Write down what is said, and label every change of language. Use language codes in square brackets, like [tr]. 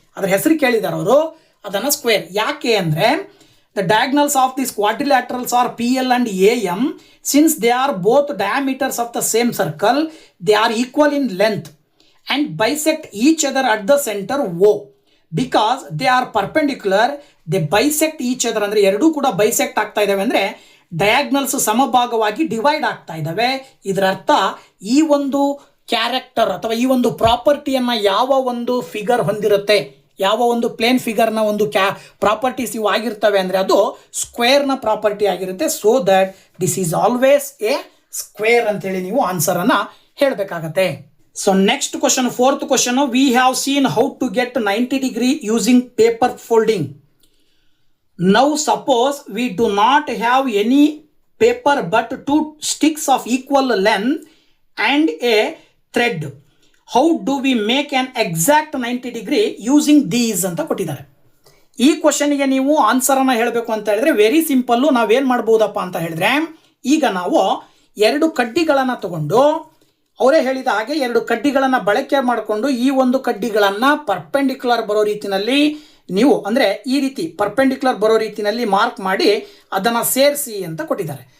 [kn] ಅದರ ಹೆಸರು ಕೇಳಿದ್ದಾರೆ ಅವರು, ಅದನ್ನು ಸ್ಕ್ವೇರ್. ಯಾಕೆ ಅಂದರೆ [en] The diagonals of this quadrilaterals are PL and AM. Since they are both diameters of the same circle, they are equal in length and bisect each other at the center O. Because they are perpendicular, they bisect each other. [kn] ಅಂದರೆ ಎರಡೂ ಕೂಡ bisect ಆಗ್ತಾ ಇದ್ದಾವೆ ಅಂದರೆ diagonals ಸಮಭಾಗವಾಗಿ divide ಆಗ್ತಾ ಇದ್ದಾವೆ. ಇದರ ಅರ್ಥ ಈ ಒಂದು ಕ್ಯಾರೆಕ್ಟರ್ ಅಥವಾ ಈ ಒಂದು ಪ್ರಾಪರ್ಟಿಯನ್ನು ಯಾವ ಒಂದು ಫಿಗರ್ ಹೊಂದಿರುತ್ತೆ, ಯಾವ ಒಂದು ಪ್ಲೇನ್ ಫಿಗರ್ನ ಒಂದು ಪ್ರಾಪರ್ಟೀಸ್ ಇವು ಆಗಿರ್ತವೆ ಅಂದರೆ ಅದು ಸ್ಕ್ವೇರ್ನ ಪ್ರಾಪರ್ಟಿ ಆಗಿರುತ್ತೆ. [en] so that this is always a square [kn] ಅಂತೇಳಿ ನೀವು ಆನ್ಸರನ್ನು ಹೇಳಬೇಕಾಗತ್ತೆ. [en] So next question, 4th question, we have seen how to get 90 degree using paper folding. Now suppose we do not have any paper but 2 sticks of equal length and a thread. How do we make an exact 90 degree using these [kn] ಅಂತ ಕೊಟ್ಟಿದ್ದಾರೆ. ಈ ಕ್ವಶನ್ಗೆ ನೀವು ಆನ್ಸರನ್ನು ಹೇಳಬೇಕು ಅಂತ ಹೇಳಿದ್ರೆ very simple. ನಾವೇನು ಮಾಡ್ಬೋದಪ್ಪ ಅಂತ ಹೇಳಿದ್ರೆ ಈಗ ನಾವು 2 ಕಡ್ಡಿಗಳನ್ನು ತಗೊಂಡು ಅವರೇ ಹೇಳಿದ ಹಾಗೆ 2 ಕಡ್ಡಿಗಳನ್ನು ಬಳಕೆ ಮಾಡಿಕೊಂಡು ಈ ಒಂದು ಕಡ್ಡಿಗಳನ್ನು ಪರ್ಪೆಂಡಿಕ್ಯುಲರ್ ಬರೋ ರೀತಿಯಲ್ಲಿ ನೀವು ಅಂದರೆ ಈ ರೀತಿ ಪರ್ಪೆಂಡಿಕ್ಯುಲರ್ ಬರೋ ರೀತಿಯಲ್ಲಿ ಮಾರ್ಕ್ ಮಾಡಿ ಅದನ್ನು ಸೇರಿಸಿ ಅಂತ ಕೊಟ್ಟಿದ್ದಾರೆ.